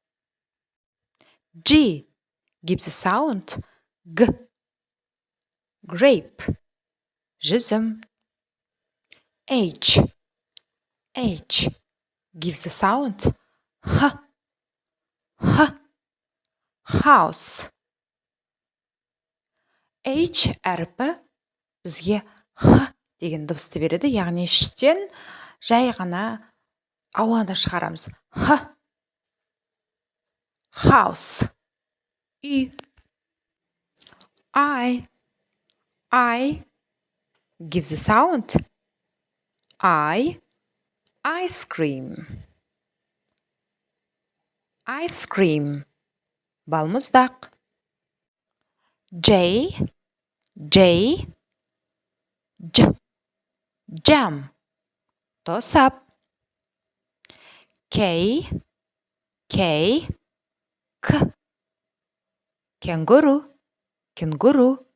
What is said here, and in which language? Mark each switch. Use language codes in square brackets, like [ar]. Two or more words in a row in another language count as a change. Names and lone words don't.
[en] G gives the sound G. Grape, жүзім. H. H gives the sound H. H. House. [kk] H әріпі бізге Х деген дыбысты береді, яғни іштен жай ғана ауаны шығарамыз. [en] Х. House. [kk] Үй. [en] I gives the sound ice cream. Ice cream, [kk] балмұздақ. [en] J, jam, тосап. [kk] K, кенгуру.